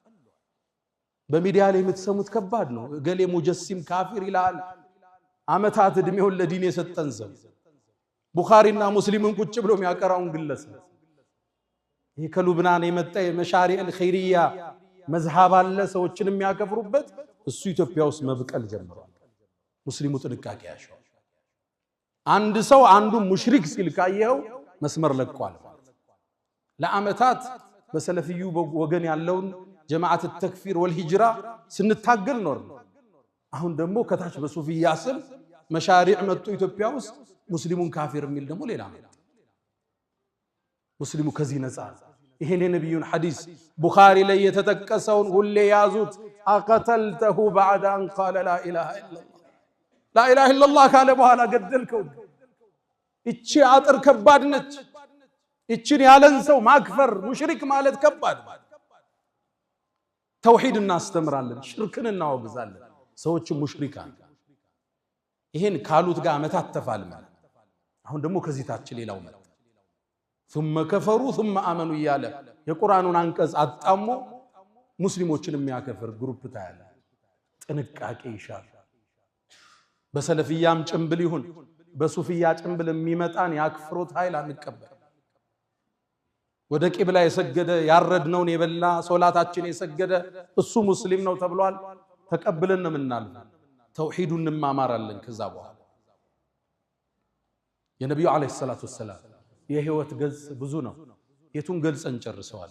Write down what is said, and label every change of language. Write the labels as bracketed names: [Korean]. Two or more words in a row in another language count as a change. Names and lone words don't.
[Amharic] በሚዲያ ላይ የምትሰሙት ከባድ ነው። ገሌ ሙጀሲም ካፊር ይላል። አመታት እድሜውን ለዲን የሰጠን ሰው ቡኻሪና ሙስሊምን ቁጭ ብሎ የሚያቀራውን ግለሰብ ይሄ ከሉብናን የመጣ የመሻሪዕ الخيرية መዝሃብ አለ ሰዎችን የሚያከፍሩበት እሱ ኢትዮጵያ ውስጥ መብቀል ጀምሯል። ሙስሊሙ ጥንቃቄ ያሻው። አንድ ሰው አንዱ ሙሽሪክ ሲል ካየው መስመር ለቋል። ለአመታት በሰለፊዩ ወገን ያለውን ጀማዓት [Arabic] التكفير والهجرة [Amharic] ስንታገል ኖር። አሁን ደግሞ ከታች በሱፊያ ስም መሻሪዕ መጥቶ ኢትዮጵያ ውስጥ ሙስሊሙን ካፊር የሚል ደግሞ ሌላ ነው። ሙስሊሙ ከዚህ ነፃ። ይሄን የነብዩን ሐዲስ ቡኻሪ ላይ የተጠቀሰውን ሁሌ ያዙት። አቀተልተሁ [Arabic] بعد ان قال لا اله الا الله لا اله الا الله [Amharic] ካለ በኋላ ገደልከው። እቺ አጥር ከባድ ነች። እቺን ያለን ሰው ማክፈር ሙሽሪክ ማለት ከባድ። ተውሂድ እናስተምራለን፣ ሽርክን እናወግዛለን። ሰዎች ሙሽሪካን ይሄን ካሉት ጋር መታተፋል ማለት። አሁን ደግሞ ከዚህ ታች ሌላው መጣ። [Arabic] ثم كفروا ثم آمنوا [Amharic] እያለ የቁርአኑን አንቀጽ አጣሞ ሙስሊሞችን የሚያከፍር ግሩፕ ታያለ። ጥንቃቄ ይሻል። በሰለፊያም ጭምብል ይሁን በሱፊያ ጭምብል የሚመጣን ያክፍሩት ኃይል አንቀበል። ወደ ቂብላ የሰገደ ያረድነውን የበላ ሶላታችን የሰገደ እሱ ሙስሊም ነው ተብሏል። ተቀብለን ነው የምናልፈው። ተውሂዱን እንማማራለን። ከዛ በኋላ የነብዩ [Arabic] عليه الصلاة والسلام [Amharic] የህይወት ገጽ ብዙ ነው። የቱን ገልጸን ጨርሰዋል።